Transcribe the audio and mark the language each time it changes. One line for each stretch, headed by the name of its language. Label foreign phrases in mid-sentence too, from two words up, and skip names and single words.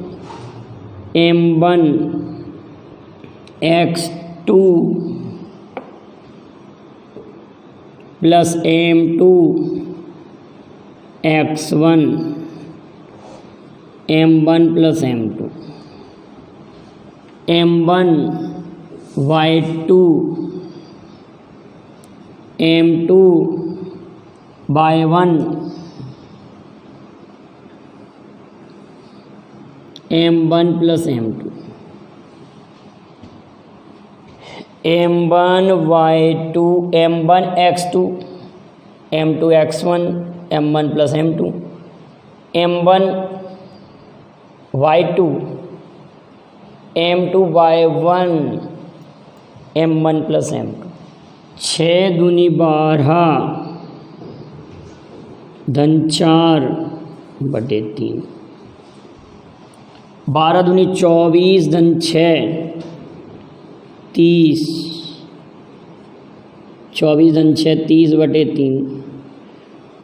Hindi: m1 x2 प्लस m2 x1 m1 प्लस m2 m1 y2 m2 y1 m1 प्लस m2 m1 y2 m1 x2 m2 x1 m1 प्लस m2 m1 y2 m2 y1 m1 प्लस m2। 6 दूनी 12 धन 4 बटे 3, 12 दूनी 24 धन 6 30, 24 धन 6 30 बटे 3।